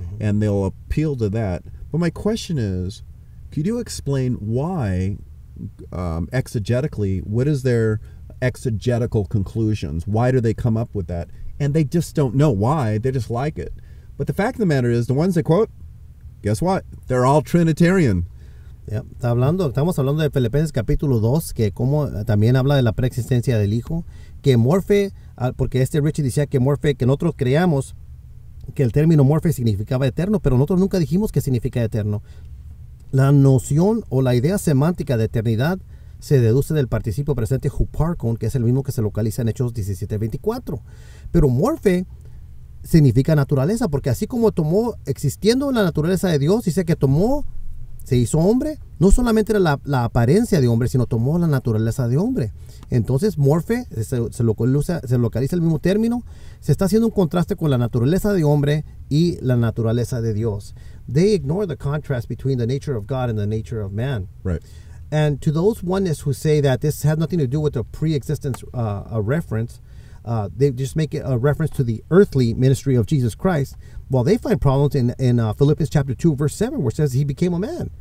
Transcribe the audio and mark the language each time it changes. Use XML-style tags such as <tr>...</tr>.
<en>And they'll appeal to that. But my question is, could you explain why, exegetically, what is their exegetical conclusions? Why do they come up with that? And they just don't know why. They just like it. But the fact of the matter is, the ones they quote, guess what? They're all Trinitarian. Yep.</en> <es>Estamos hablando de Filipenses capítulo 2, que como también habla de la preexistencia del Hijo, que morfe, porque Ritchie decía que morfe, que nosotros creamos que el término morfe significaba eterno, pero nosotros nunca dijimos que significa eterno. La noción o la idea semántica de eternidad se deduce del participio presente huparkon, que es el mismo que se localiza en Hechos 17:24. Pero morfe significa naturaleza, porque así como tomó, existiendo la naturaleza de Dios, dice que tomó, se hizo hombre, no solamente era la apariencia de hombre, sino tomó la naturaleza de hombre. Entonces, morfe se localiza el mismo término, se está haciendo un contraste con la naturaleza de hombre y la naturaleza de Dios.</es> <en>They ignore the contrast between the nature of God and the nature of man. Right. And to those oneness who say that this has nothing to do with a pre-existence reference, they just make it a reference to the earthly ministry of Jesus Christ. Well, they find problems in Philippians chapter 2, verse 7, where it says he became a man.</en>